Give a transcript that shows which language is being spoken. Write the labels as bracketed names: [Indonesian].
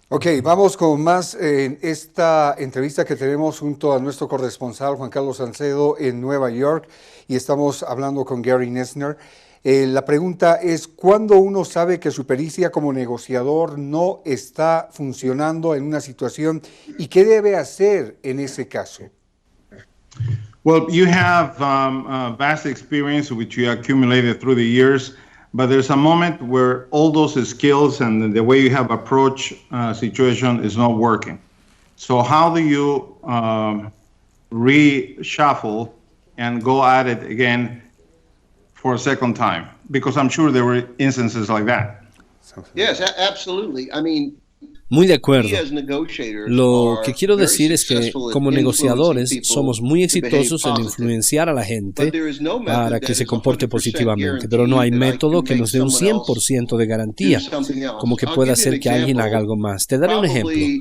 [Spanish] Ok, vamos con más en esta entrevista que tenemos junto a nuestro corresponsal Juan Carlos Salcedo en Nueva York y estamos hablando con Gary Noesner. La pregunta es, ¿cuándo uno sabe que su pericia como negociador no está funcionando en una situación y qué debe hacer en ese caso? [English] Well, you have vast experience which you accumulated through the years. But there's a moment where all those skills and the way you have approached situation is not working. So how do you reshuffle and go at it again for a second time? Because I'm sure there were instances like that. Yes, absolutely. I mean, [Spanish] muy de acuerdo. Lo que quiero decir es que como negociadores somos muy exitosos en influenciar a la gente para que se comporte positivamente, pero no hay método que nos dé un 100% de garantía, como que pueda hacer que alguien haga algo más. Te daré un ejemplo.